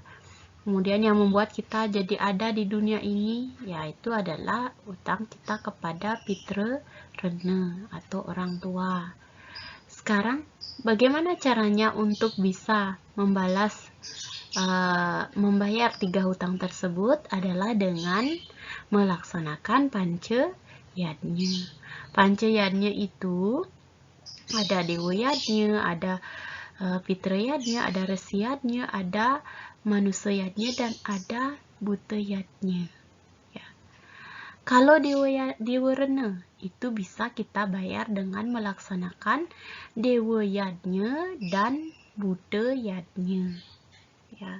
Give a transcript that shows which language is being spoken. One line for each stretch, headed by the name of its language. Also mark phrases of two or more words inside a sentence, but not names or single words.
Indonesian: Kemudian yang membuat kita jadi ada di dunia ini, yaitu adalah utang kita kepada Pitra Rene atau orang tua. Sekarang bagaimana caranya untuk bisa membayar 3 hutang tersebut adalah dengan melaksanakan panca yadnya. Panca yadnya itu ada Dewa yadnya, ada Pitra yadnya, ada Resi yadnya, ada Manusia yadnya, dan ada Buta yadnya, ya. Kalau Dewa Rene itu bisa kita bayar dengan melaksanakan Dewa yadnya dan Buta yadnya, ya.